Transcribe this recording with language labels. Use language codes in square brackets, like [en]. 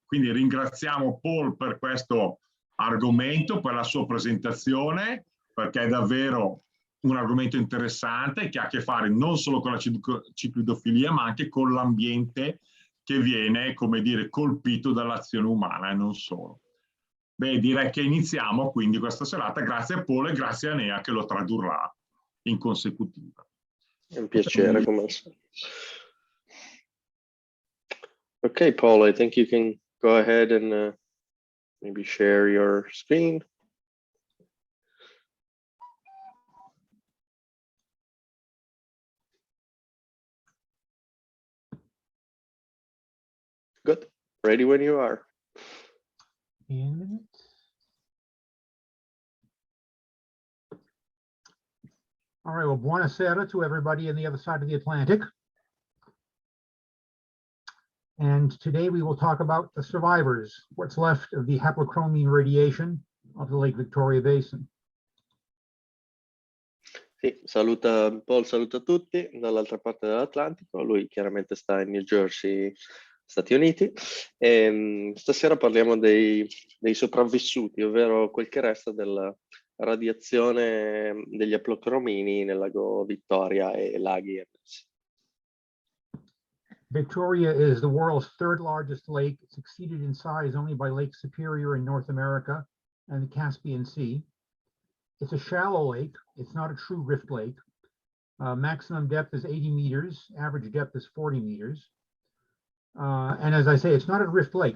[it] Quindi ringraziamo Paul per questo argomento, per la sua presentazione, perché è davvero un argomento interessante che ha a che fare non solo con la cicridofilia, ma anche con l'ambiente che viene, come dire, colpito dall'azione umana e non solo. Beh, direi che iniziamo quindi questa serata. Grazie a Paul e grazie a Nea che lo tradurrà in consecutiva. È un piacere, come al solito. [en] Okay, Paul, I think you can go ahead and maybe share your screen. Good. Ready when you are. All right, well, buonasera to everybody on the other side of the Atlantic. And today we will talk about the survivors, what's left of the haplochromine radiation of the Lake Victoria Basin. [it] Sì, Paul saluta tutti dall'altra parte dell'Atlantico, lui chiaramente sta in New Jersey, Stati Uniti, e stasera parliamo dei sopravvissuti, ovvero quel che resta della radiazione degli haplocromini nel lago Vittoria e laghi annessi. [en] Victoria is the world's third largest lake. It's exceeded in size only by Lake Superior in North America and the Caspian Sea. It's a shallow lake. It's not a true rift lake. Maximum depth is 80 meters. Average depth is 40 meters. And as I say, it's not a rift lake.